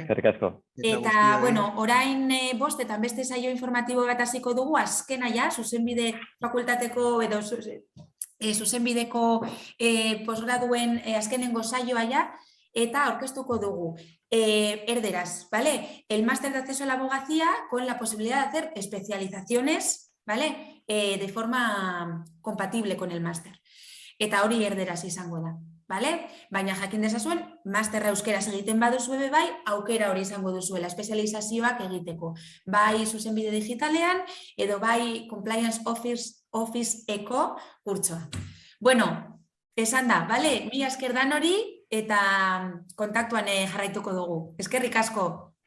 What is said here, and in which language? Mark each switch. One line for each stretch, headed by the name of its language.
Basque: Eskerrik asko. Eta, orain 5:00 beste saio informatibo bat hasiko dugu, azkena ja, zuzenbide fakultateko edo zuzenbideko posgraduen azkenengo saioa ja, eta aurkeztuko dugu. Erderaz, ¿vale?
Spanish: El máster de acceso a la abogacía con la posibilidad de hacer especializaciones, ¿vale? De forma compatible con el máster.
Basque: Eta hori erderaz izango da, ¿vale? Baina jakin dezazuen, masterra euskeraz egiten baduzu bai, aukera hori izango duzuela, espezializazioak egiteko. Bai zuzenbide digitalean, edo bai Compliance Office Eko kurtsoa. Bueno, esan da, ¿vale? Mila esker dan hori, eta kontaktuan jarraituko dugu. Eskerrik asko.